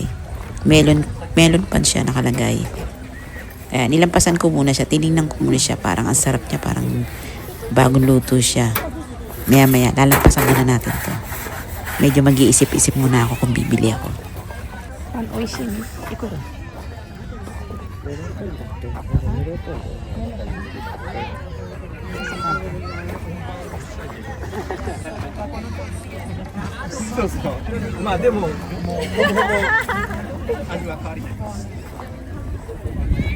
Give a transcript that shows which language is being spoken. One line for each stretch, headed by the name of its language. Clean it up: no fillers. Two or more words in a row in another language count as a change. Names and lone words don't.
Filipino: Melon pan siya nakalagay. Kaya nilampasan ko muna siya, tinignan ko muna siya, parang ang sarap niya, parang bagong luto siya. Maya lalampasan muna natin to. Medyo mag-iisip-isip muna ako kung bibili ako.
Japanese: そうそう。まあでももうほぼほぼ味は変わりないです。